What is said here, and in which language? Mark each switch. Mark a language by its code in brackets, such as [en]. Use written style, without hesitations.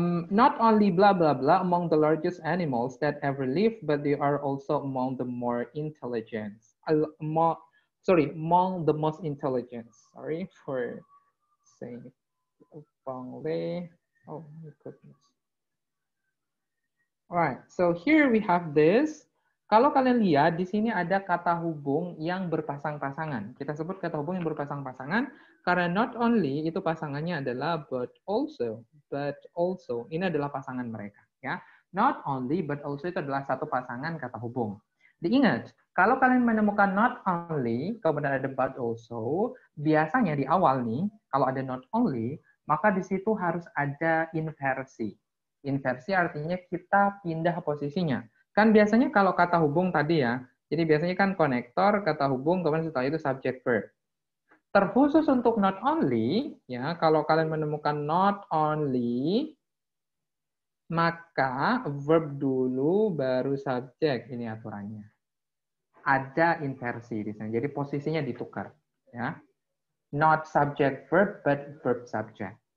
[en] Not only blah blah blah among the largest animals that ever lived, but they are also among the more intelligent. Among the most intelligent. Sorry for saying it wrongly. Oh my goodness. Alright, so here we have this. [id] Kalau kalian lihat di sini ada kata hubung yang berpasang-pasangan. Kita sebut kata hubung yang berpasang-pasangan karena not only itu pasangannya adalah but also. Ini adalah pasangan mereka ya. Not only but also itu adalah satu pasangan kata hubung. Diingat, kalau kalian menemukan not only kemudian ada but also, biasanya di awal nih kalau ada not only maka di situ harus ada inversi. Inversi artinya kita pindah posisinya. Kan biasanya kalau kata hubung tadi ya, jadi biasanya kan konektor, kata hubung, kemudian setelah itu subject verb. Terkhusus untuk not only, ya kalau kalian menemukan not only, maka verb dulu baru subject, ini aturannya. Ada inversi di sana, jadi posisinya ditukar. Ya. [en] Not subject verb, but verb subject.